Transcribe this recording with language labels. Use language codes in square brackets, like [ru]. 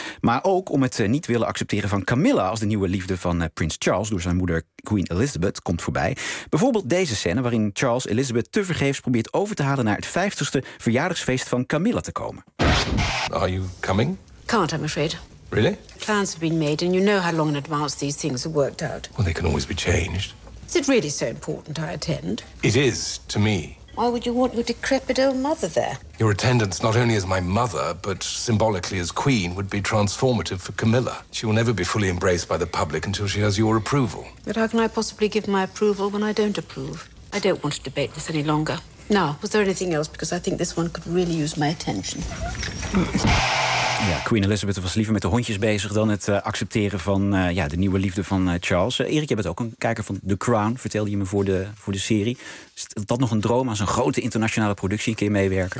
[nl] Maar ook om het niet willen accepteren van Camilla als de nieuwe liefde van Prins Charles door zijn moeder Queen Elizabeth komt voorbij. Bijvoorbeeld deze scène waarin Charles Elizabeth tevergeefs probeert over te halen naar het 50ste verjaardagsfeest van Camilla te komen. [en] Are you coming? Can't, I'm afraid. Really? Plans have been made and you know how long in advance these things have worked out. Well, they can always be changed. Is it really so important I attend? It is, to me. Why would you want your decrepit old mother there? Your attendance, not only as my mother, but symbolically as queen, would be transformative for Camilla. She will never be fully embraced by the public until she has your approval. But how can I possibly give my approval when I don't approve? I don't want to debate this any longer. Now, was there anything else? Because I think this one could really use my attention. [nl] Ja, Queen Elizabeth was liever met de hondjes bezig dan het accepteren van de nieuwe liefde van Charles. Erik, je bent ook een kijker van The Crown, vertelde je me voor de serie. Is dat nog een droom aan zo'n grote internationale productie een keer meewerken?